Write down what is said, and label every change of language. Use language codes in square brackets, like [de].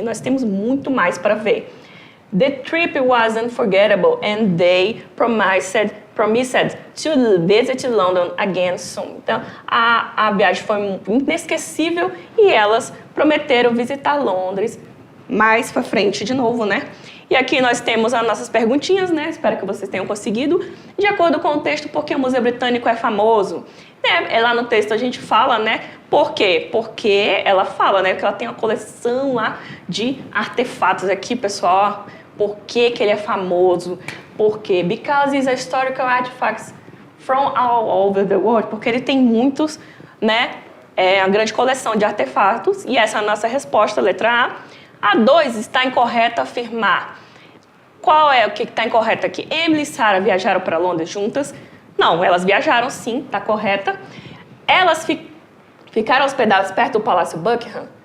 [pt] Nós temos muito mais para ver. [en] The trip was unforgettable and they promised to visit London again soon. [pt] Então, a viagem foi inesquecível e elas prometeram visitar Londres mais para frente de novo, né? E aqui nós temos as nossas perguntinhas, né? Espero que vocês tenham conseguido. De acordo com o texto, por que o Museu Britânico é famoso? Lá no texto a gente fala, né? Por quê? Porque ela fala, né? Que ela tem uma coleção lá de artefatos aqui, pessoal. Por que ele é famoso? Por quê? [en] Because it's a historical artifacts from all over the world. [pt] Porque ele tem muitos, né? Uma grande coleção de artefatos. E essa é a nossa resposta, letra A. A 2 está incorreto afirmar. Qual é o que está incorreto aqui? Emily e Sarah viajaram para Londres juntas? Não, elas viajaram sim, está correta. Elas ficaram hospedadas perto do Palácio Buckingham?